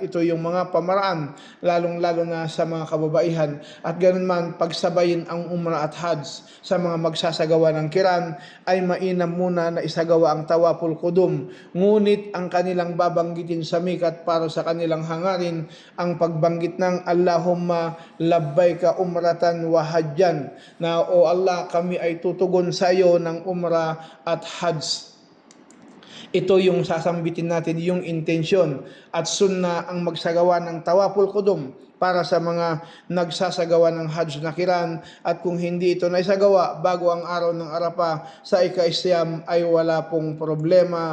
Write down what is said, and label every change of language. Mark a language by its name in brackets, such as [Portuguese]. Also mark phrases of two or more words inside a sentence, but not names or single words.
[Filipino] ito yung mga pamaraan lalong-lalo na sa mga kababaihan, at ganun man pagsabayin ang Umrah at Hajj sa mga magsasagawa ng kiran ay mainam muna na isagawa ang [Arabic] طواف القدوم, [Filipino] ngunit ang kanilang babanggitin sa mikat para sa kanilang hangarin ang pagbanggit ng [Arabic] اللهم لبيك عمرة وحجا, [Filipino] na o Allah, kami ay tutugon sa iyo ng Umrah at Hajj. Ito yung sasambitin natin, yung intensyon, at sunna ang magsagawa ng [Arabic] طواف القدوم [Filipino] para sa mga nagsasagawa ng Hajj na kiran. At kung hindi ito naisagawa bago ang araw ng Arafah sa ika-isyam ay wala pong problema.